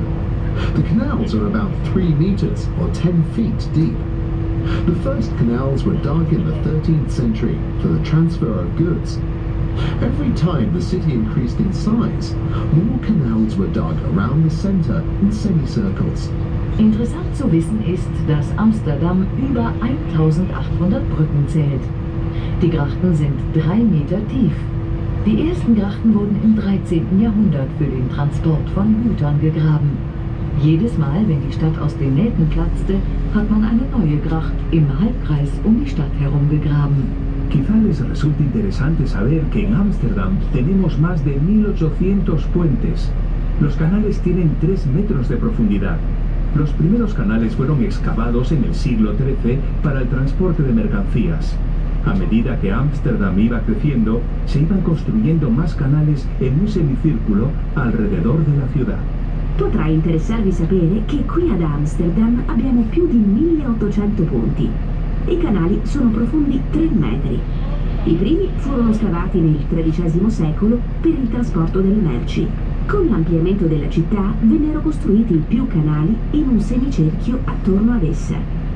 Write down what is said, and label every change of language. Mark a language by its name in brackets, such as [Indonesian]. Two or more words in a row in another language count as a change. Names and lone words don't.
[English] The canals are about 3 meters or 10 feet deep. The first canals were dug in the 13th century for the transfer of goods. Every time the city increased in size, more canals were dug around the center in semicircles. [German] Interessant zu wissen ist, dass Amsterdam über 1800 Brücken zählt. Die Grachten sind 3 Meter tief. Die ersten Grachten wurden im 13. Jahrhundert für den Transport von Gütern gegraben. Jedes Mal, wenn die Stadt aus den Nähten platzte, hat man eine neue Gracht im Halbkreis um die Stadt herum gegraben. [Spanish] Quizá les resulte interesante saber que en Ámsterdam tenemos más de 1800 puentes. Los canales tienen 3 metros de profundidad. Los primeros canales fueron excavados en el siglo XIII para el transporte de mercancías. A medida que Ámsterdam iba creciendo, se iban construyendo más canales en un semicírculo alrededor de la ciudad. [Italian] Potrà interessarvi sapere che qui ad Amsterdam abbiamo più di 1800 ponti. I canali sono profondi 3 metri. I primi furono scavati nel XIII secolo per il trasporto delle merci. Con l'ampliamento della città vennero costruiti più canali in un semicerchio attorno ad essa.